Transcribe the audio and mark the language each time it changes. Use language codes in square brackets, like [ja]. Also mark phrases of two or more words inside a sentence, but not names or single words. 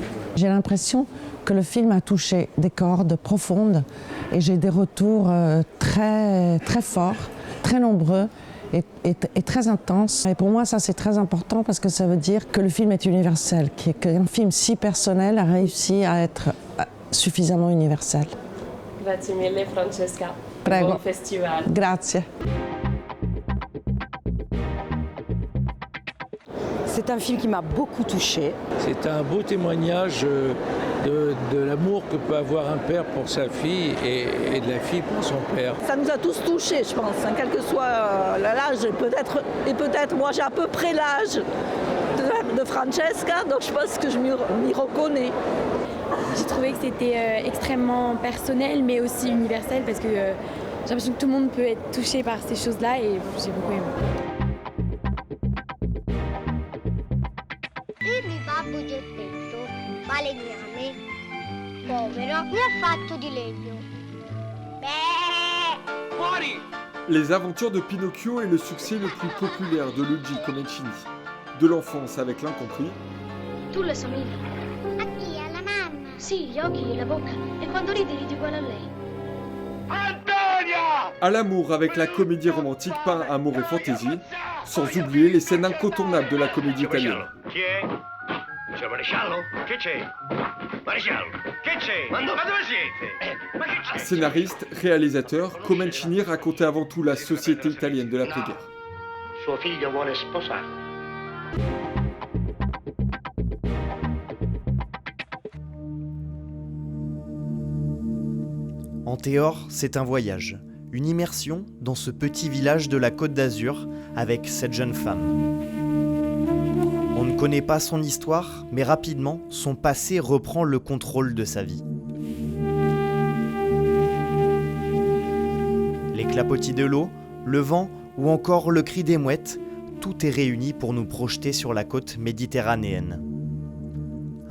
[fr] J'ai l'impression que le film a touché des cordes profondes et j'ai des retours très, très forts, très nombreux et très intenses. Et pour moi, ça c'est très important parce que ça veut dire que le film est universel, qu'un film si personnel a réussi à être suffisamment universel. [it] Grazie mille Francesca. Prego. Buon festival. Grazie. [fr] C'est un film qui m'a beaucoup touchée. C'est un beau témoignage de l'amour que peut avoir un père pour sa fille et de la fille pour son père. Ça nous a tous touchés, je pense, hein, quel que soit l'âge. Peut-être moi j'ai à peu près l'âge de Francesca, donc je pense que je m'y reconnais. J'ai trouvé que c'était extrêmement personnel mais aussi universel parce que j'ai l'impression que tout le monde peut être touché par ces choses-là et j'ai beaucoup aimé. [it] Il babbo Geppetto, falegname, povero, ne ha fatto di legno. Fuori! [fr] Les aventures de Pinocchio est le succès le plus populaire de Luigi Comencini. De l'enfance avec l'incompris. [it] Tu le somigli. A chi? Alla mamma? Sì, gli occhi e la bocca. E quando ridi uguale a lei. Antonia! [fr] À l'amour avec la comédie romantique peint Amour et Fantaisie, sans oublier les scènes incontournables de la comédie italienne. [it] Chi è? C'è il maresciallo? Che c'è? Maresciallo, che c'è? Ma dove siete? Ma che c'è? [fr] Scénariste, réalisateur, Comencini racontait avant tout la société italienne de l'après-guerre. [it] Suo figlio vuole sposare. [fr] Antéor, c'est un voyage, une immersion dans ce petit village de la Côte d'Azur avec cette jeune femme. On ne connaît pas son histoire, mais rapidement, son passé reprend le contrôle de sa vie. Les clapotis de l'eau, le vent ou encore le cri des mouettes, tout est réuni pour nous projeter sur la côte méditerranéenne.